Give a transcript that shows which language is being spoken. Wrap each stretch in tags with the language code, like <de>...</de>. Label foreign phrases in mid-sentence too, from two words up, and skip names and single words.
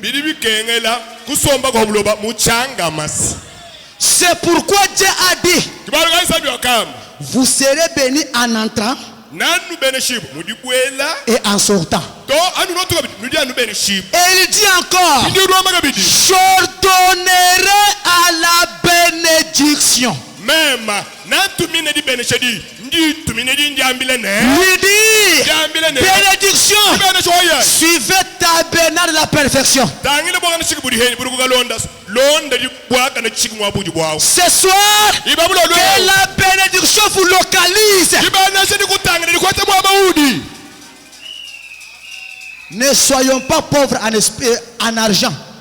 <fr>C'est pourquoi Dieu a dit vous serez bénis en entrant et en sortant. Et il dit encore j'ordonnerai à la bénédiction. Même,</fr> <lua>n'antumine di beneshedi, ndi tumine di ndiambile ne.</lua> <fr>Lui dit, bénédiction, suivez tabernacle de la perfection. Ce soir, que la bénédiction vous localise. Ne soyons pas pauvres en esprit, en argent.</fr>